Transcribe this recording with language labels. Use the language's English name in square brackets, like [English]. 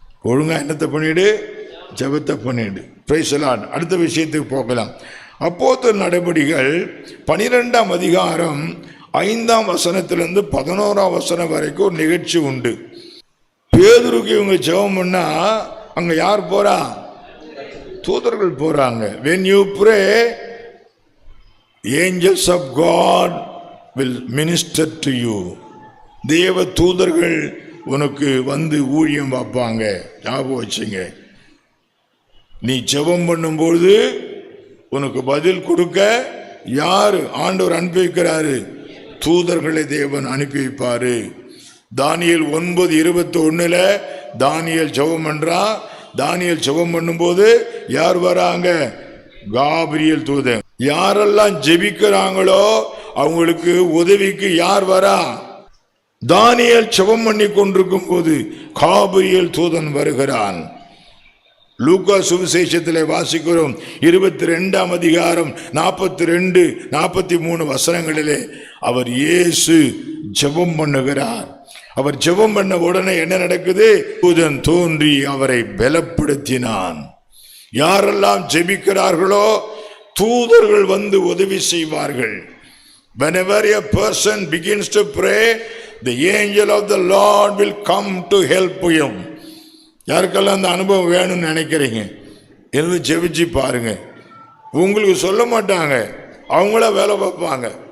[Tamil] ஒழுங்காக என்னத்தை பண்ணிடு? ஜெபத்தை பண்ணிடு. [English] Praise the Lord. [Tamil] அடுத்த விஷயத்துக்கு போகலாம். அப்போஸ்தலர் நடபடிகள் 12ஆம் அதிகாரம் 5ஆம் வசனத்திலிருந்து 11ஆம் வசனம் வரைக்கும் ஒரு நிகழ்ச்சி உண்டு. பேதுருக்கு இவங்க ஜெபம் பண்ணா அங்க யார் போறா? தூதர்கள் போறாங்க. [English] when you pray angels of God will minister to you. [Tamil] தேவ தூதர்கள் உனக்கு வந்து ஊழியம் பார்ப்பாங்க. ஞாபகம் வச்சுங்க. நீ ஜெபம் பண்ணும்போது உனக்கு பதில் கொடுக்க யாரு ஆண்டவர் அனுப்பி வைக்கிறாரு? தூதர்களை தேவன் அனுப்பி வைப்பாரு. தானியேல் 9:21 தானியேல் ஜெபம் பண்றான். தானியேல் ஜெபம் பண்ணும்போது யார் வராங்க? காபிரியேல் தூதன். யாரெல்லாம் ஜெபிக்கிறாங்களோ அவங்களுக்கு உதவிக்கு யார் வரா? தானியேல் ஜெபம் பண்ணி கொண்டிருக்கும் போது காபிரியேல் தூதன் வருகிறான். லூக்கா சுவிசேஷத்திலே வாசிக்கிறோம் 22ஆம் அதிகாரம் 42, 43 வசனங்களிலே அவர் இயேசு ஜெபம் பண்ணுகிறார். அவர் ஜெபம் பண்ண உடனே என்ன நடக்குது? தூதன் தோன்றி அவரை பலப்படுத்தினான். யாரெல்லாம் ஜெபிக்கிறார்களோ தூதர்கள் வந்து உதவி செய்வார்கள். [English] Whenever a person begins to pray, the angel of the Lord will come to help him. [Tamil] யாருக்கெல்லாம் அந்த அனுபவம் வேணும்னு நினைக்கிறீங்க? இருந்து ஜெபிச்சு பாருங்க. உங்களுக்கு சொல்ல மாட்டாங்க, அவங்கள வேலை பார்ப்பாங்க.